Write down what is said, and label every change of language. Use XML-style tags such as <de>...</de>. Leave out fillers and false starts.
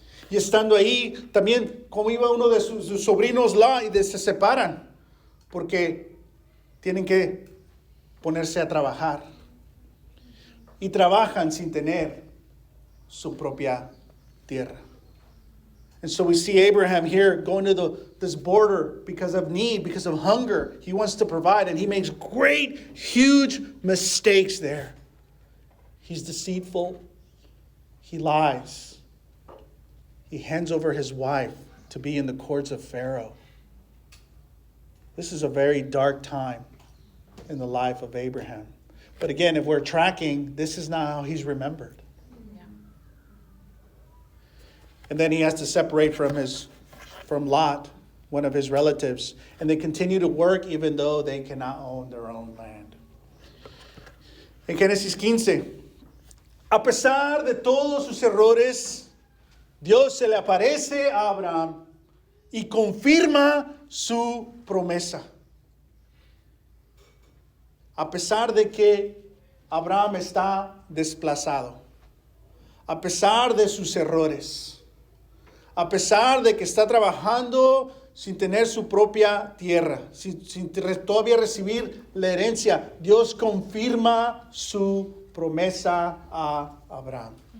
<es>Y estando ahí, también como iba uno de sus sobrinos y se separan, porque tienen que ponerse a trabajar. Y trabajan sin tener su propia tierra.</es> <en>And so we see Abraham here going to this border because of need, because of hunger. He wants to provide, and he makes great, huge mistakes there. He's deceitful. He lies. He hands over his wife to be in the courts of Pharaoh. This is a very dark time in the life of Abraham. But again, if we're tracking, this is not how he's remembered. Yeah. And then he has to separate from Lot, one of his relatives. And they continue to work even though they cannot own their own land.</en> <es>En Génesis 15, a pesar de todos sus errores, Dios se le aparece a Abraham y confirma su promesa. A pesar de que Abraham está desplazado, a pesar de sus errores, a pesar de que está trabajando sin tener su propia tierra, sin todavía recibir la herencia, Dios confirma su promesa a Abraham.</es>